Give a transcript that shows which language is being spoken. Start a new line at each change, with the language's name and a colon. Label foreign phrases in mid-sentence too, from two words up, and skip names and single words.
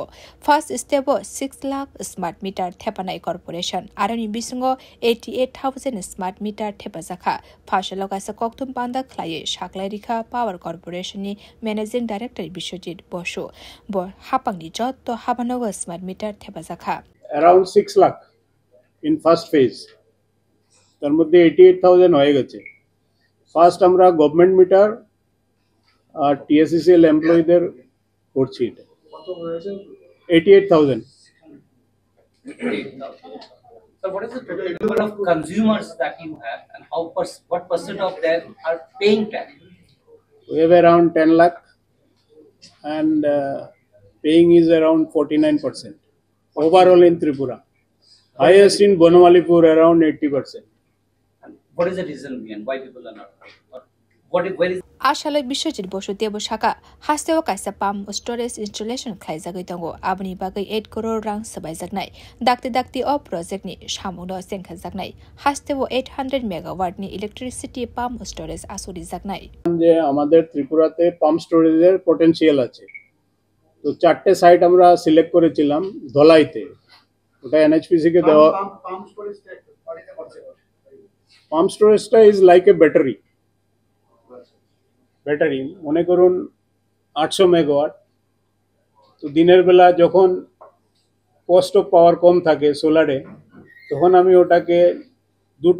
Kok Borok: First step 6 lakh smart meter thepanai corporation arani bisungo 88,000 smart meter thepajaka phashaloga sa koktum panda khlaye shaklairika power corporation ni managing director Bishojit Bosho bo hapangni jotto habanogo smart meter thepajaka
English: around 6 lakh in first phase
Bangla: তার মধ্যে 88,000 হয়ে গেছে ফার্স্ট আমরা
English: government meter
Bangla: আর টিএসসিসিএল এমপ্লয়ীদের করছি এটা কত হয়েছে 88,000
English: So what is the total number of consumers that you have and what percent of them are paying tax? We have around 10 lakh and paying is around 49% overall in Tripura. Highest in Bonamalipur around 80%. What is the reason behind why people are not? Where is
Kok Borok: Ashalai Bishojit Bosho Debo Shaka Hasteo Kaisa
English: Pam storage installation
Kok Borok: Klaizagitongo Abni Bagai 8 crore rang Sabai Zagnai Dakti O project ni Shamuno Senka Zagnai Hasteo 800 megawatt ni
English: electricity pump storage
Kok Borok: Asuri Zagnai
Bangla: যে আমাদের ত্রিপুরাতে
English: pump storage's potential
Bangla: আছে তো চারটে সাইট আমরা সিলেক্ট করেছিলাম ধলাইতে ওটা এনএইচপিসি কে দেওয়া
English: pump storage is like a battery
Bangla: মনে করুন 800 মেগাওয়াট তো দিনের বেলা যখন
English: cost of power
Bangla: কম থাকে সোলারে তখন আমি ওটাকে দুটো